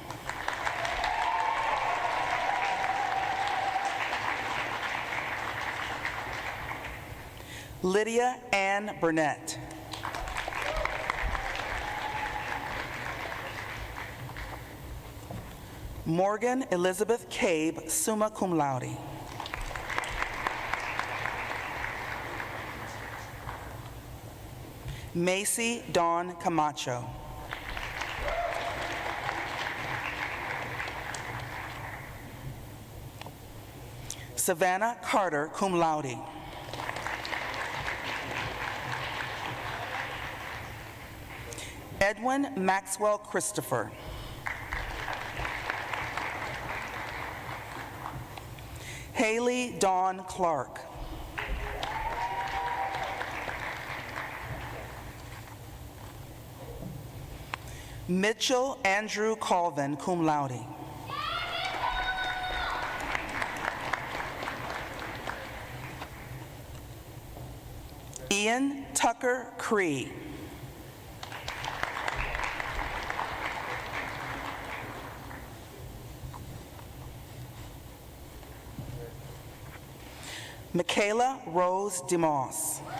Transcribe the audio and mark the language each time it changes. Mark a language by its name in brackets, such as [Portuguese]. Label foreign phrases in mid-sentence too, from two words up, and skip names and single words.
[English] Lydia Ann Burnett. Morgan Elizabeth Cabe, [Latin] summa cum laude. [English] Macy Dawn Camacho. Savannah Carter, [Latin] cum laude. [English] Edwin Maxwell Christopher. Haley Dawn Clark. Mitchell Andrew Colvin, [Latin] cum laude. [English] Ian Tucker Cree. Michaela Rose DeMoss.